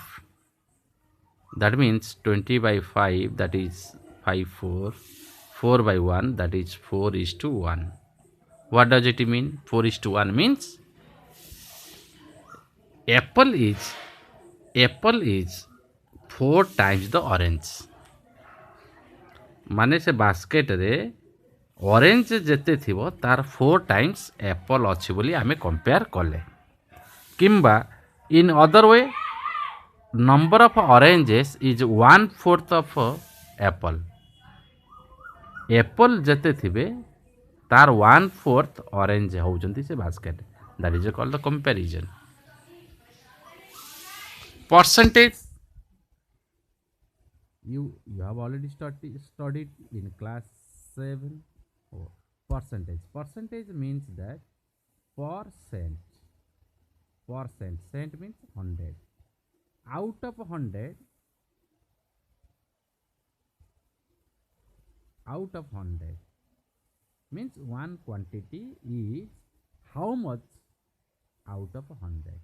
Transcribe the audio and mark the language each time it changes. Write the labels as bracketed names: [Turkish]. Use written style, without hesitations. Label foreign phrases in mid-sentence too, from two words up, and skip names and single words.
[English] That means 20 by 5, that is 5 4 by 1, that is 4:1. What does it mean? 4:1 means apple is 4 times the orange. [Odia] ମାନେ ସେ ବାସ୍କେଟ ରେ ଅରେଞ୍ଜ ଯେତେ ଥିବ ତାର 4 [English] times apple [Odia] ଅଛି ବୋଲି ଆମେ କମ୍ପେୟାର କଲେ. [English] किंबा in other way number of oranges is 1/4 of apple. [Odia] ଆପଲ ଯେତେ ଥିବେ ତାର 1/4 ଅରେଞ୍ଜ ହେଉଛନ୍ତି ସେ ବାସ୍କେଟ. [English] that is called the comparison. Percentage, you have already studied in class 7. Oh, percentage means that percent cent means 100 out of 100 means one quantity is how much out of 100.